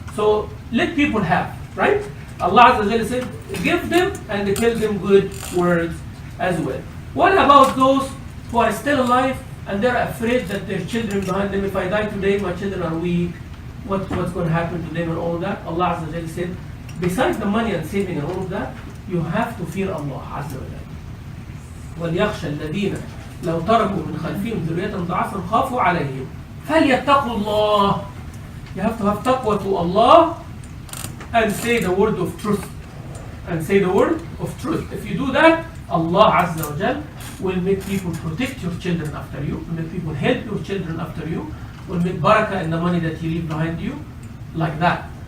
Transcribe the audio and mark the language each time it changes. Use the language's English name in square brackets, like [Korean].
[English] So let people have, right? Allah Azza wa Jalla said, give them and tell them good words as well. What about those who are still alive and they're afraid that their children behind them, if I die today, my children are weak, what's going to happen to them and all that? Allah Azza wa Jalla said, besides the money and saving and all of that, you have to fear Allah Azza wa Jalla. [Arabic] وليخشى الذين لو تركوا من خلفهم ذرية ضعافا خافوا عليهم فليتقوا الله. [English] You have to have taqwa to Allah and say the word of truth. And say the word of truth. If you do that, Allah Azza wa Jal will make people protect your children after you, will make people help your children after you, will make barakah in the money that you leave behind you, like that.